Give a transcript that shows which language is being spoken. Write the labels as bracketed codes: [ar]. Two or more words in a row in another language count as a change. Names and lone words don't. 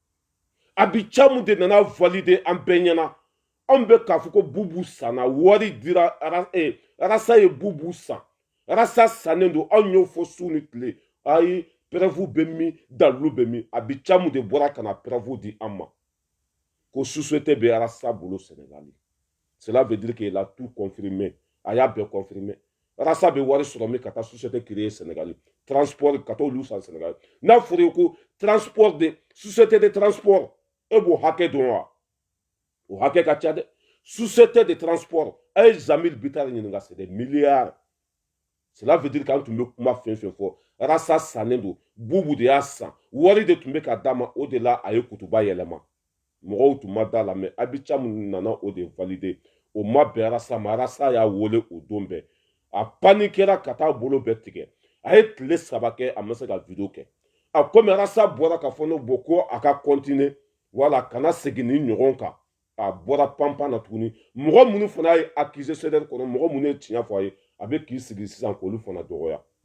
[bm] Abicha mun de nana valider an bɛɛ ɲɛna anw bɛ k'a fɔ ko Bubu sanna wari dira Arasa ye Bubu san Arasa sannen don anw y'o fɔ su ni tile ayi preuve bɛ min dalilu bɛ min Abicha mun de bɔra ka na preuve di an ma ko société bɛ Arasa bolo Sénégal [fr] cela veut dire qu'il a tout confirmé [bm] a y'a bɛɛ confirmé Arasa bɛ wari sɔrɔ min ka taa [fr] société créer [bm] Sénégal transport ka t'olu san Sénégal n'a fɔra ko [fr] transport de société de transport [bm] e b'o hakɛ dɔn wa o hakɛ ka ca dɛ [fr] société de transport [bm] a ye Jamil Bitar ɲininka [fr] c'est des milliards cela veut dire [bm] k'an tun bɛ kuma fɛn fɛn fɔ Arasa sannen don Bubu de y'a san wari de tun bɛ ka d'a ma o de la a ye kutuba yɛlɛma mɔgɔw tun ma da la mais Abicha mun nana o de valider o ma bɛn Arasa ma Arasa y'a wele o don bɛɛ a paniquera ka taa bolo bɛɛ tigɛ a ye tile 3 kɛ a ma se ka vidéo kɛ a komi Arasa bɔra ka fɔ ne bɔ ko a ka continuer wala kana segin ni ɲɔgɔn kan a bɔra panpan na tuguni mɔgɔ minnu fana ye accusé CDR kɔnɔ mɔgɔ minnu ye tiɲɛ fɔ a ye a bɛ k'i sigi sisan k'olu fana dɔgɔya